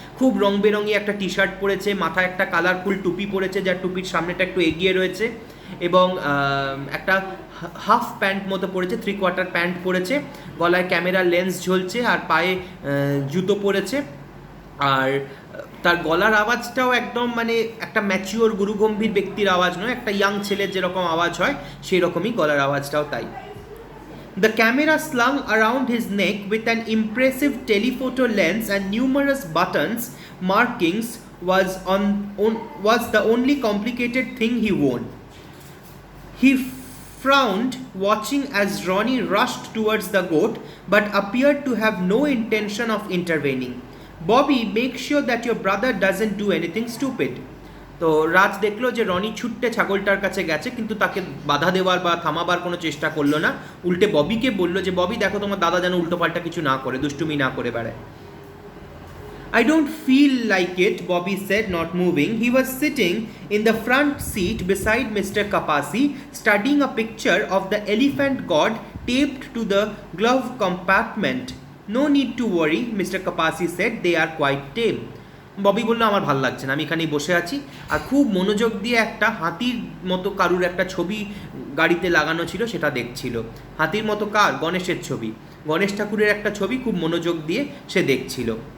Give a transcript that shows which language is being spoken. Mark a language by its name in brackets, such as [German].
[Bangla] খুব রং বেরঙি একটা T shirt পরেছে, মাথায় একটা কালারফুল টুপি পরেছে যার টুপির সামনেটা একটু এগিয়ে রয়েছে, এবং একটা হাফ প্যান্ট মতো পরেছে, 3/4 প্যান্ট পরেছে, গলায় ক্যামেরা লেন্স ঝুলছে আর পায়ে জুতো পরেছে। আর তার গলার আওয়াজটাও একদম মানে একটা ম্যাচিওর গুরুগম্ভীর ব্যক্তির আওয়াজ নয়, একটা ইয়াং ছেলের যেরকম আওয়াজ হয় সেই রকমই গলার আওয়াজটাও তাই। [English] The camera slung around his neck with an impressive telephoto lens and numerous buttons markings was the only complicated thing he wore. He frowned, watching as Ronnie rushed towards the goat, but appeared to have no intention of intervening. "Bobby, make sure that your brother doesn't do anything stupid." [Bangla] তো রাজ দেখলো যে রনি ছুট্টে ছাগলটার কাছে গেছে, কিন্তু তাকে বাধা দেওয়ার বা থামাবার কোনো চেষ্টা করলো না। উল্টে ববিকে বললো যে ববি দেখো তোমার দাদা যেন উল্টোপাল্টা কিছু না করে, দুষ্টুমি না করে বেড়ায়। [English] "I don't feel like it," Bobby said, not moving. He was sitting in the front seat beside Mr. Kapasi, studying a picture of the elephant god taped to the glove compartment. "No need to worry," Mr. Kapasi said, "they are quite tame." [Bangla] Bobby বললো, আমার ভাল লাগছে না, আমি এখানেই বসে আছি। আর খুব মনোযোগ দিয়ে একটা হাতির মতো কারুর একটা ছবি গাড়িতে লাগানো ছিল, সেটা দেখছিল। হাতির মতো কার? গণেশের ছবি, গণেশ ঠাকুরের একটা ছবি খুব মনোযোগ দিয়ে সে দেখছিল।